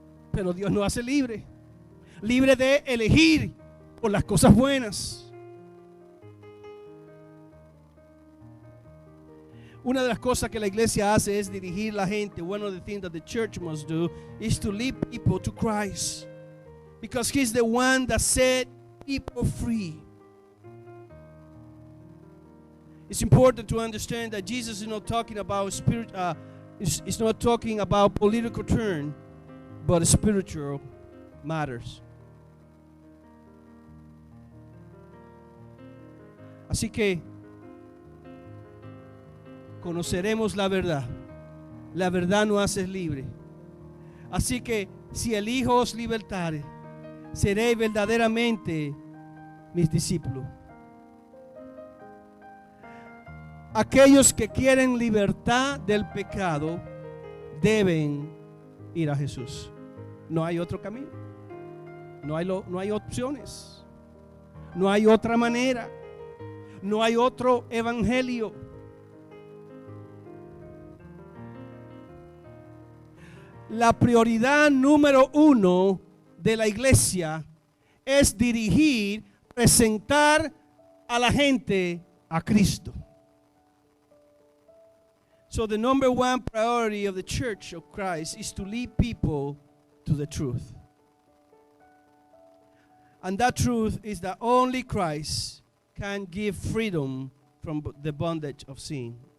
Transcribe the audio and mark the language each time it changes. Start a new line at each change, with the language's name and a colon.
Spanish: Pero Dios nos hace libre de elegir por las cosas buenas. Una de las cosas que la iglesia hace es dirigir la gente.
English: One of the things that the church must do is to lead people to Christ, because He's the one that set people free. It's important to understand that Jesus is not talking about spirit. It's not talking about political turn, but spiritual matters.
Spanish: Así que conoceremos la verdad. La verdad nos hace libre. Así que si el Hijo os libertare, seréis verdaderamente mis discípulos. Aquellos que quieren libertad del pecado deben ir a Jesús. No hay otro camino. No hay opciones. No hay otra manera. No hay otro evangelio. La prioridad número 1 de la iglesia es dirigir, presentar a la gente a Cristo.
English: So the number 1 priority of the Church of Christ is to lead people to the truth. And that truth is that only Christ can give freedom from the bondage of sin.